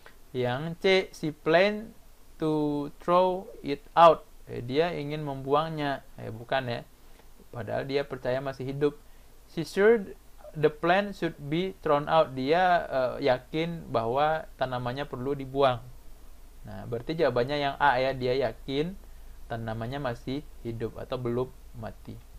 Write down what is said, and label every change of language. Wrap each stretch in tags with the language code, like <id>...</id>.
<id>Yang C,</id> <en>she plan to throw it out.</en> <id>Dia ingin membuangnya. Bukan ya. Padahal dia percaya masih hidup.</id> <en>She sure the plant should be thrown out.</en> <id>Dia yakin bahwa tanamannya perlu dibuang. Nah, berarti jawabannya yang A ya. Dia yakin tanamannya masih hidup atau belum mati.</id>